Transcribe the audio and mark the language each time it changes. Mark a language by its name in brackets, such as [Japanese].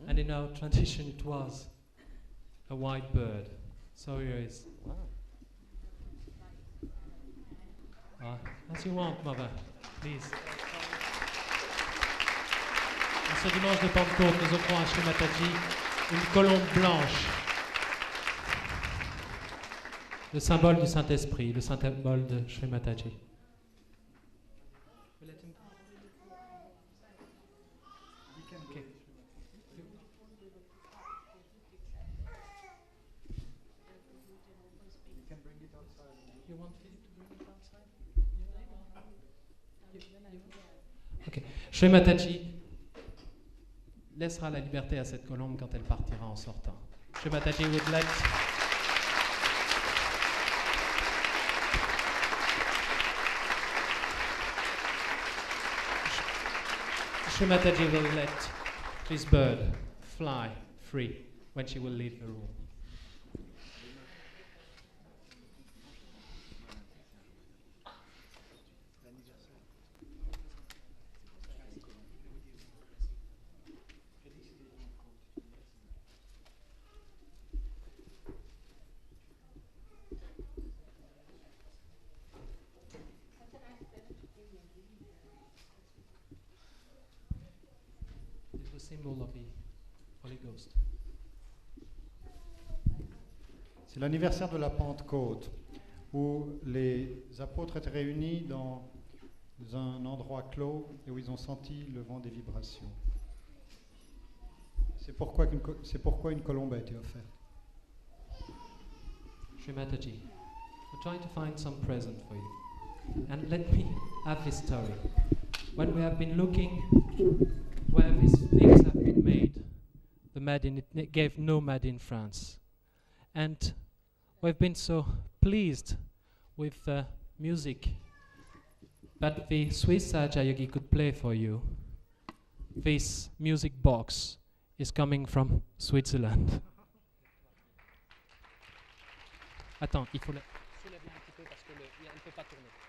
[English] our tradition it was a white bird. So here is. As you want, mother, please. [French] En ce dimanche de Pentecôte, nous offrons à Shri Mataji une colombe blanche, le symbole du Saint-Esprit, le symbole de Shri Mataji. [English] Okay. You want Philip to bring it outside? Okay. [French] Shri Mataji laissera la liberté à cette colombe quand elle partira en sortant. [English] Shri Mataji would let Shri Mataji will let this bird fly free when she will leave the room. It's the symbol of the Holy Ghost. [French] C'est l'anniversaire de la Pentecôte, où les apôtres étaient réunis dans un endroit clos et où ils ont senti le vent des vibrations. C'est pourquoi une colombe a été offerte. [English] Shri Mataji, we're trying to find some present for you. And let me have this story. When we have been looking where these things have been made, the Made in it gave no Made in France. And we've been so pleased with the music that the Swiss Sahaja could play for you. This music box is coming from Switzerland. [French] Attends, il faut soulever un petit peu parce que elle ne peut pas tourner.